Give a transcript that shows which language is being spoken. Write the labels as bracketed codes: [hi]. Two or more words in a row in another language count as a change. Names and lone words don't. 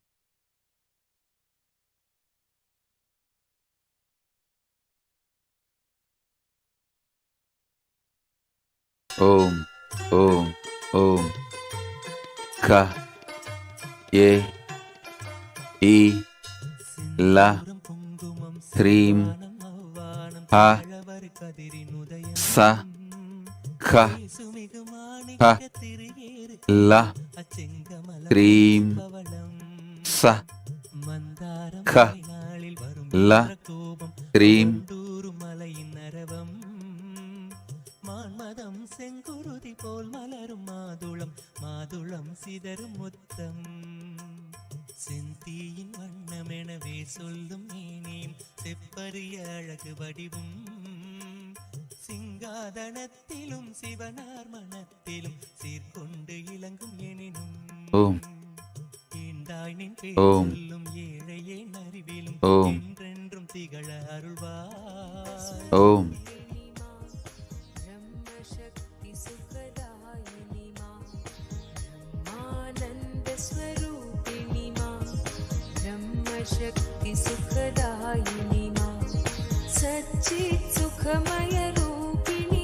[sa] Om, Om, Om. Ka, Ye, E, La, Hrim, Ha, Sa, Ka, Ha, La, Hrim, Sa, Ka, La, Hrim. [ta] மான்மதம் செங்குருதி போல் மலரும் மாதுளம் மாதுளம் சிதறும் முத்தம் செந்தீயின் வண்ணமெனவே சொல்லும் மேனியும் செப்பரிய அழகு வடிவும் சிங்காதனத்திலும் சிவனார் மனத்திலும் சீர்கொண்டு இளங்கும் எனினும் ஓம், ஈண்டாய் நின் பேர் ஓம், சொல்லும் ஏழையே அறிவிலும் ஓம், என்றென்றும் திகழ அருள்வாய். ஓம். [sa] शक्ति सुखदायिनी मां सच्चित् सुखमय रूपिणी